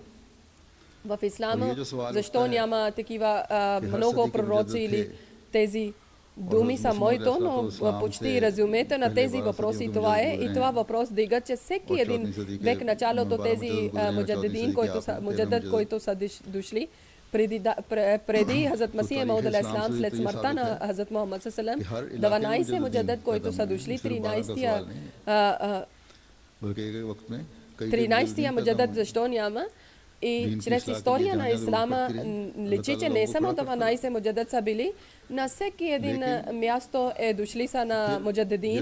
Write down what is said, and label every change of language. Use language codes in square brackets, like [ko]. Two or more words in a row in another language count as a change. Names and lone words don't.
[bg] В ислама, защо няма такива много пророци или тези думи са моето, но почти резюмето на тези въпроси това е. И това въпрос дига, че всеки един век началото тези муджадидин, които са дошли, преди Хазрат Масия Мауд алейхиссалам, след смъртта на Хазрат Мухаммад [ar] صلى الله عليه وسلم, [bg] 12 муджадид, които са дошли, 13-тия муджадид защо няма? И чрез история на ислама личи, че не само 12 муджадид са били, на всеки един място е дошли са на муджадидин.